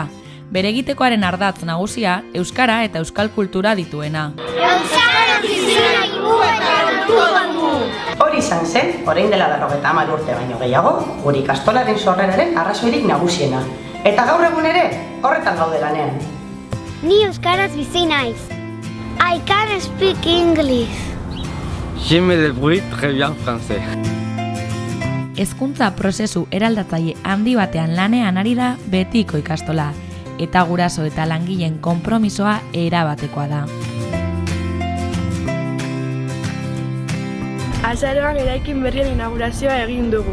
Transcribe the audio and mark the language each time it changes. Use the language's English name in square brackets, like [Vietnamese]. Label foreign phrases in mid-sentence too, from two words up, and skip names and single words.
[Basque] Bere egitekoaren ardatz nagusia, euskara eta euskal kultura dituena. Euskara bizina igu eta lortuko. Hori izan zen, orain dela 50 urte baino gehiago, gure ikastolaren sorreraren arrazoirik nagusiena. Eta gaur egun ere, horretan gaude lanean. Ni euskaraz bizi naiz. [English] I can speak English. [French] Je me débrouille très bien français. [Basque] Hezkuntza prozesu eraldatzaile handi batean lanean ari da Betiko ikastola, eta guraso eta langileen konpromisoa erabatekoa da. Azaroan eraikin berrien inaugurazioa egin dugu.